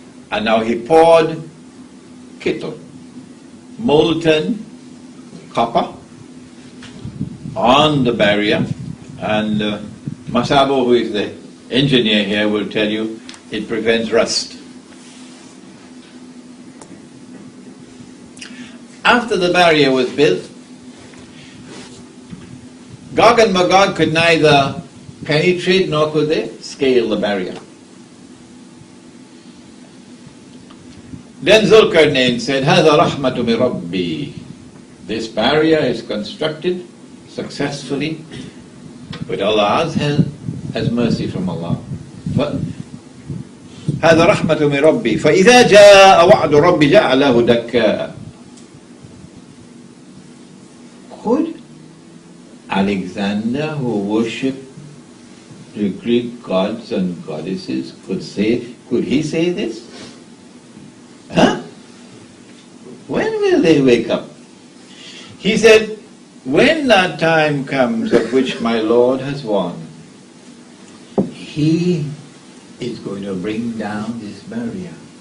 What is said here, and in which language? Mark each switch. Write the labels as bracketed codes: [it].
[en] And now he poured kittle, molten copper, on the barrier, and Masabo, who is the engineer here, will tell you it prevents rust. After the barrier was built, Gog and Magog could neither penetrate nor could they scale the barrier. Then Zulkarnain said, [ar] هَذَا رَحْمَةُ مِنْ رَبِّي. [en] This barrier is constructed successfully with Allah's help as mercy from Allah. [ar] هذا رحمة من ربي فإذا جاء وعد ربي جعله دكاء. [en] Could Alexander, who worshipped the Greek gods and goddesses, could he say this? Huh? When will they wake up? He said, when that time comes of which my Lord has won, He is going to bring down this barrier.